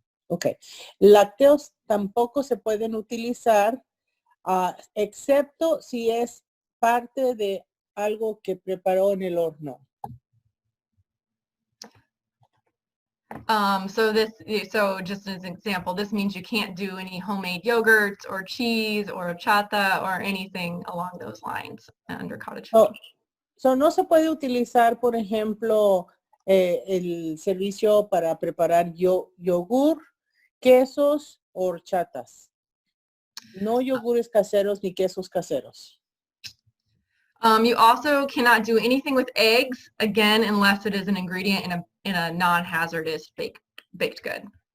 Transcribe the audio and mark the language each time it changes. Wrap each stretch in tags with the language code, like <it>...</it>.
<es>Okay. Lácteos tampoco se pueden utilizar, excepto si es parte de algo que preparó en el horno.</es> <en>So just as an example, this means you can't do any homemade yogurts or cheese or horchata or anything along those lines under cottage food.</en> <es>So no se puede utilizar, por ejemplo, el servicio para preparar yogur, quesos o horchatas. No yogures caseros ni quesos caseros.</es> <en>You also cannot do anything with eggs, again, unless it is an ingredient in a non-hazardous baked good.</en>